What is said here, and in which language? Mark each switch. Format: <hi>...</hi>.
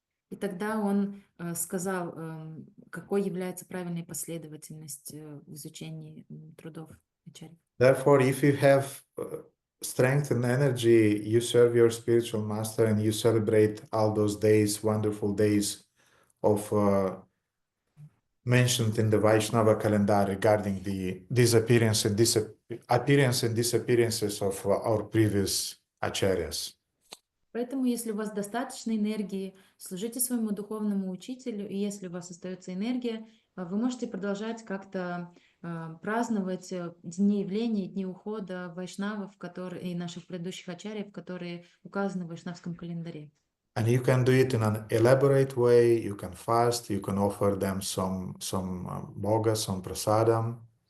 <ru>И тогда он сказал, какой является правильной последовательность в изучении трудов ачарьи.</ru> <en>Therefore, if you have strength and energy, you serve your spiritual master and you celebrate all those days, wonderful days of mentioned in the Vaishnava calendar regarding the appearance and disappearances of our previous acharyas.</en> <ru>Поэтому, если у вас достаточно энергии, служите своему духовному учителю, и если у вас остается энергия, вы можете продолжать как-то праздновать дни явления, дни ухода вайшнавов, и наших предыдущих ачарьев, которые указаны в вайшнавском календаре.</ru> <en>And you can do it in an elaborate way. You can fast. You can offer them some bhoga, some prasadam.</en>